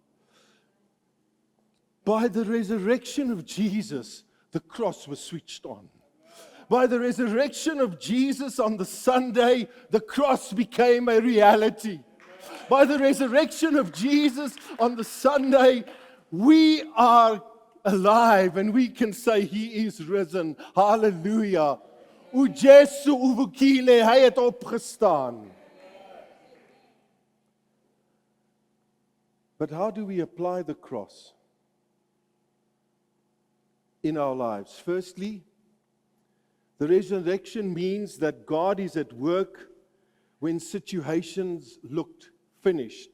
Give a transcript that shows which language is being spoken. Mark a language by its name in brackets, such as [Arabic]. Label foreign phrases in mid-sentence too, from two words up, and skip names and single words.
[English] By the resurrection of Jesus, the cross was switched on. By the resurrection of Jesus on the Sunday, the cross became a reality. By the resurrection of Jesus on the Sunday, we are alive and we can say He is risen. [Zulu] Hallelujah. O Jesu uvukile, [Afrikaans] Hy het opgestaan. [English] But how do we apply the cross in our lives? Firstly, the resurrection means that God is at work when situations looked finished.